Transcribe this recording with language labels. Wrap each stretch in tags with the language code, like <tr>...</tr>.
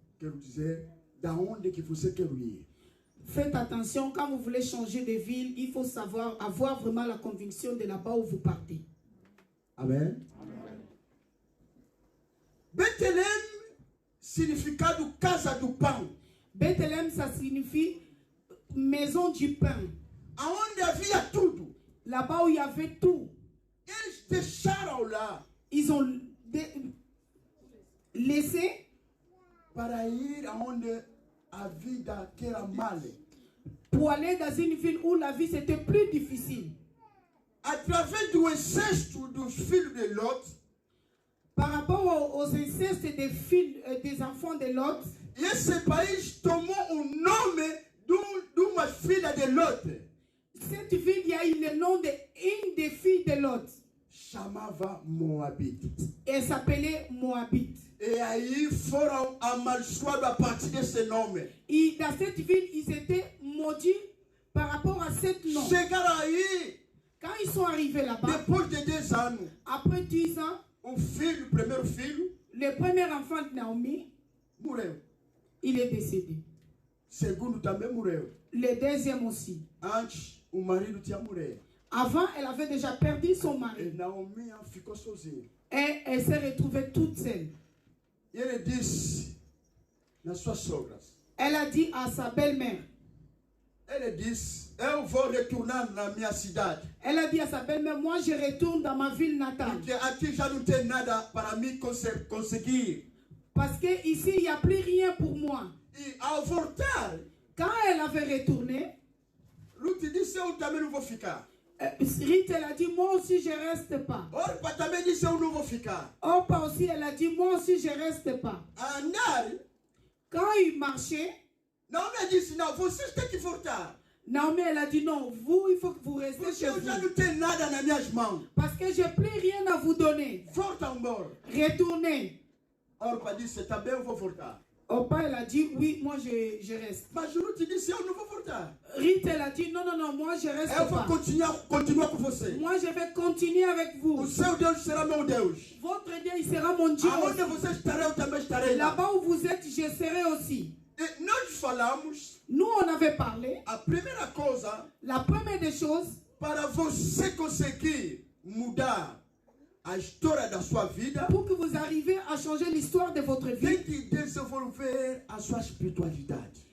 <pt>Quero dizer, da onde que você quer ir.</pt> <fr>Faites attention, quand vous voulez changer de ville, il faut avoir vraiment la conviction de là-bas où vous partez. Amen.</fr> <pt>Bethlehem, significado casa do pão.</pt> <fr>Bethléem, ça signifie maison du pain.</fr> <pt>Aonde havia tudo.</pt> <fr>Là-bas où il y avait tout.</fr> <pt>Eles deixaram lá</pt> <fr>Ils ont laissé</fr> <pt>para ir aonde a vida que era mal.</pt> <fr>pour aller dans une ville où la vie c'était plus difficile.</fr> <pt>Através do exército dos filhos de Lot,</pt> <fr>par rapport aux incestes des filles, des enfants de Lot,</fr> <pt>e esse país tomou o nome de uma filha de Lot.</pt> <fr>cette ville, il y a eu le nom d'une des filles de Lot.</fr> <pt>Chamava Moabite.</pt> <fr>Elle s'appelait Moabite.</fr> <pt>E aí foram amaldiçoados a partir desse nome.</pt> <fr>Et dans cette ville, ils étaient maudits par rapport à ce nom.</fr> <pt>Chegaram aí,</pt> <fr>Quand ils sont arrivés là-bas,</fr> <pt>depois de 10 anos,</pt> <fr>après 10 ans,</fr> <pt>o filho, o primeiro filho,</pt> <fr>le premier enfant de Naomi,</fr> <pt>morreu.</pt> <fr>il est décédé.</fr> <pt>Segundo também morreu.</pt> <fr>Le deuxième aussi.</fr> <pt>Antes, o marido tinha morrido.</pt> <fr>Avant, elle avait déjà perdu son</fr> <pt>E</pt> <fr>mari.</fr> <pt>Naomi ficou sozinha.</pt> <fr>Et elle s'est retrouvée toute seule.</fr> <pt>E ele disse nas suas sogras,</pt> <fr>Elle a dit à sa belle-mère,</fr> <pt>ele disse, eu vou retornar na minha cidade,</pt> <fr>elle a dit à sa belle-mère, moi je retourne dans ma ville natale.</fr> <pt>porque aqui já não tem nada para mim conseguir.</pt> <fr>Parce que ici, il n'y a plus rien pour moi.</fr> <pt>E ao voltar,</pt> <fr>Quand elle avait retourné,</fr> <pt>Ruth disse, eu também não vou ficar.</pt> <fr>Ruth, elle a dit, moi aussi je reste pas.</fr> <pt>Orpa também disse, eu não vou ficar.</pt> <fr>Orpa aussi, elle a dit, moi aussi je reste pas.</fr> <pt>A andar,</pt> <fr>Quand il marchait,</fr> <pt>Naomi disse, não, vocês têm que voltar.</pt> <fr>Naomi, elle a dit, non, vous, il faut que vous restez</fr> <pt>Porque</pt> <fr>chez</fr> <pt>eu já</pt> <fr>vous.</fr> <pt>não tenho nada nas minhas mãos.</pt> <fr>Parce que je n'ai plus rien à vous donner.</fr> <pt>Volta embora.</pt> <fr>Retournez.</fr> <pt>Orpa disse, também eu vou voltar.</pt> <fr>Orpa, elle a dit, oui, moi je reste.</fr> <pt>Mas Ruth disse, eu não vou voltar.</pt> <fr>Ruth, elle a dit, non, non, non, moi je reste</fr> <pt>Eu vou</pt> <fr>pas.</fr> <pt>continuar com você.</pt> <fr>Moi je vais continuer avec</fr> <pt>O</pt> <fr>vous.</fr> <pt>seu Deus será meu Deus.</pt> <fr>Votre Dieu, il sera mon Dieu.</fr> <pt>Aonde você estará, eu também estarei lá.</pt> <fr>Là-bas où vous êtes, je serai aussi.</fr> <pt>E nós falamos,</pt> <fr>Nous, on avait parlé.</fr> <pt>a primeira coisa,</pt> <fr>La première des choses,</fr> <pt>para você conseguir mudar a história da sua vida,</pt> <fr>pour que vous arriviez à changer l'histoire de votre vie,</fr> <pt>tem que desenvolver a sua espiritualidade.</pt>